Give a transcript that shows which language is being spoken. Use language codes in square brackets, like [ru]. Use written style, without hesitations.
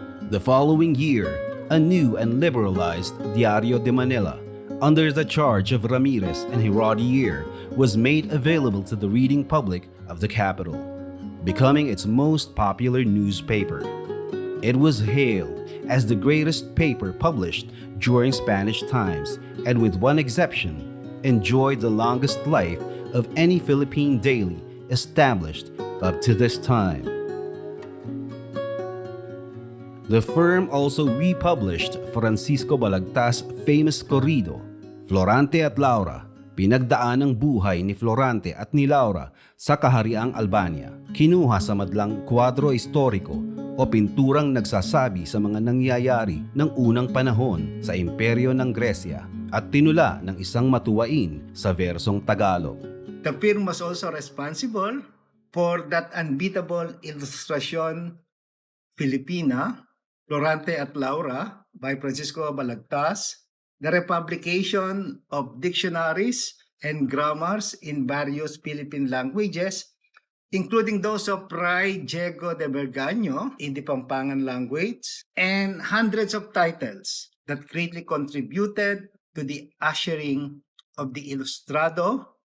[en] The following year, a new and liberalized Diario de Manila, under the charge of Ramírez and Giraudier, was made available to the reading public of the capital, becoming its most popular newspaper. It was hailed as the greatest paper published during Spanish times, and with one exception, enjoyed the longest life of any Philippine daily established up to this time. The firm also republished Francisco Balagtas' famous corrido, [tl] Florante at Laura, pinagdaan ng buhay ni Florante at ni Laura sa Kahariang Albania, kinuha sa madlang kwadro historiko o pinturang nagsasabi sa mga nangyayari ng unang panahon sa Imperyo ng Gresya at tinula ng isang matuwain sa versong Tagalog. [en] The firm was also responsible for that unbeatable illustration Filipina, Florante at Laura by Francisco Balagtas, the republication of dictionaries and grammars in various Philippine languages, including those of Fray Diego de Berganio in the Pampangan language, and hundreds of titles that greatly contributed to the ushering of the Ilustrado